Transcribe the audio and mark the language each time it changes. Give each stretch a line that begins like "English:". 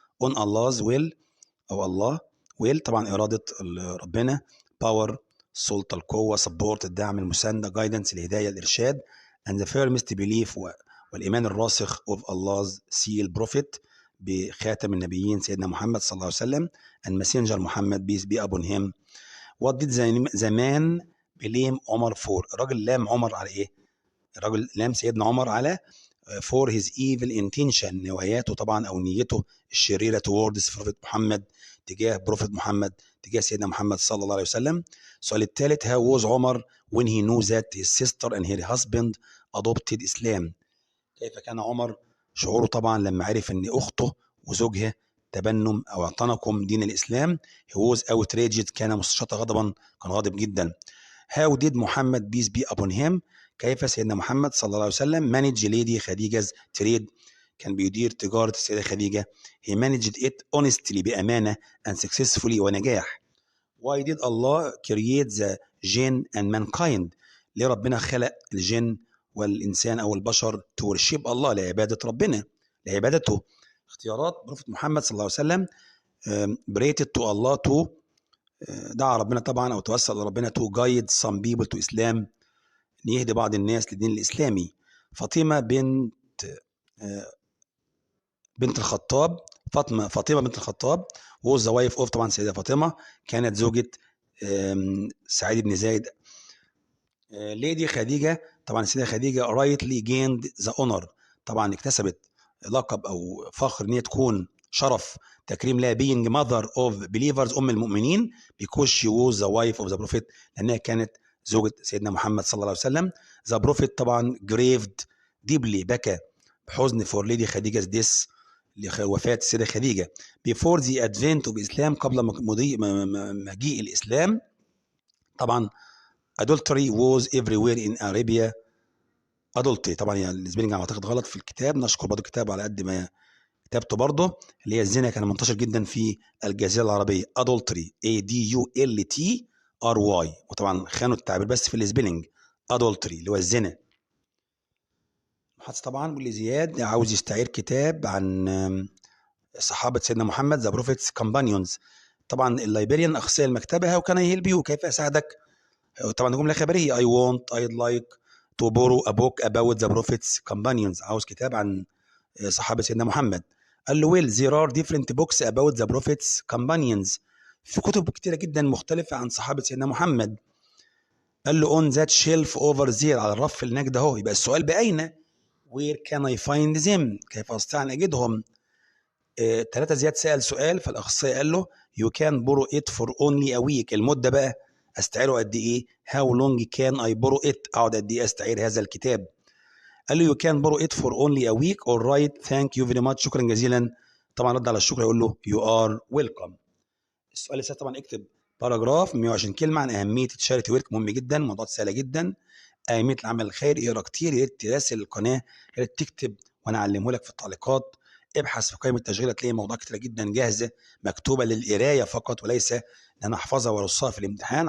English: on Allah's will أو الله will،
Arabic: طبعا إرادة ربنا. power، السلطة، القوة. support، الدعم، المساندة. guidance، الهداية، الإرشاد.
English: and the firmest belief،
Arabic: والإيمان الراسخ
English: of Allah's seal prophet،
Arabic: بخاتم النبيين سيدنا محمد صلى الله عليه وسلم.
English: and messenger محمد peace be upon him. what did the man blame
Arabic: عمر for؟ الراجل لام عمر على إيه؟ الراجل لام سيدنا عمر على
English: for his evil intention،
Arabic: نواياته طبعا أو نيته الشريرة
English: towards prophet
Arabic: محمد، تجاه بروفيت محمد، تجاه سيدنا محمد صلى الله عليه وسلم. السؤال الثالث
English: how was عمر when he knew that his sister and her husband adopted Islam؟
Arabic: كيف كان عمر شعوره طبعا لما عرف ان اخته وزوجها تبنم او اعتنقوا دين الاسلام؟
English: he was outraged،
Arabic: كان مستشاط غضبا، كان غاضب جدا. how did محمد
English: peace be upon him؟
Arabic: كيف سيدنا محمد صلى الله عليه وسلم
English: manage lady
Arabic: خديجة trade، كان بيدير تجارة السيدة خديجة.
English: he managed it honestly، بأمانة and successfully، ونجاح. why did Allah create the jinn and mankind؟
Arabic: ليه ربنا خلق الجن والإنسان أو البشر
English: to worship الله،
Arabic: لعبادة ربنا، لعبادته. اختيارات بروفيت محمد صلى الله عليه وسلم
English: prayed to Allah to،
Arabic: دعا ربنا طبعا أو توسل لربنا
English: to guide some people to Islam،
Arabic: يهدي بعض الناس للدين الإسلامي. فاطمة بنت الخطاب، فاطمة بنت الخطاب
English: was the wife of،
Arabic: طبعا سيدة فاطمة كانت زوجة سعيد بن زايد. ليدي خديجة، طبعا السيدة خديجة
English: rightly gained the honor،
Arabic: طبعا اكتسبت لقب أو فخر إن هي تكون شرف تكريم لها
English: being mother of believers،
Arabic: أم المؤمنين
English: because she was the wife of the prophet،
Arabic: لأنها كانت زوجة سيدنا محمد صلى الله عليه وسلم.
English: the prophet طبعا grieved deeply،
Arabic: بكى بحزن
English: for lady خديجة death،
Arabic: لوفاة السيدة خديجة.
English: before the advent of Islam،
Arabic: قبل مجيء الإسلام.
English: طبعا adultery was everywhere in Arabia.
Arabic: adultery طبعا يعني السبيلنج اعتقد غلط في الكتاب، نشكر برضه الكتاب على قد ما كتابته برضه، اللي هي الزنا كان منتشر جدا في الجزيرة العربية. adultery ADULTRY، وطبعا خانوا التعبير بس في السبيلنج adultery اللي هو الزنا. محادثة طبعا واللي زياد عاوز يستعير كتاب عن صحابة سيدنا محمد ذا بروفيتس كومبانيونز. طبعا اللايبريان أخصائي المكتبة، وكان يهيل بيو، كيف أساعدك؟ طبعا جملة خبرية
English: I want I'd like to borrow a book about the prophets companions،
Arabic: عاوز كتاب عن صحابة سيدنا محمد.
English: قال له well there are different books about the prophets companions،
Arabic: في كتب كتيرة جدا مختلفة عن صحابة سيدنا محمد. قال له
English: on that shelf over there،
Arabic: على الرف اللي هناك ده اهو. يبقى السؤال بأين؟
English: where can I find them؟
Arabic: كيف أستطيع أن أجدهم؟ 3 زياد سأل سؤال، فالأخصائي قال له
English: you can borrow it for only a week،
Arabic: المدة بقى استعيره قد ايه؟
English: how long can I borrow it؟
Arabic: اقعد قد ايه استعير هذا الكتاب؟ قال له you can borrow it for only a week.
English: alright thank you very much،
Arabic: شكرا جزيلا. طبعا رد على الشكر يقول له
English: you are welcome.
Arabic: السؤال الثالث طبعا اكتب باراجراف 120 كلمه عن اهميه التشاريتي ورك، مهم جدا، موضوعات سهله جدا. اهميه العمل الخيري، اقرا كتير، يا ريت تراسل القناه، يا ريت تكتب وانا اعلمه لك في التعليقات. ابحث في قائمه التشغيل هتلاقي مواضيع كتيره جدا جاهزه مكتوبه للقرايه فقط، وليس ان انا احفظها وارصها في الامتحان.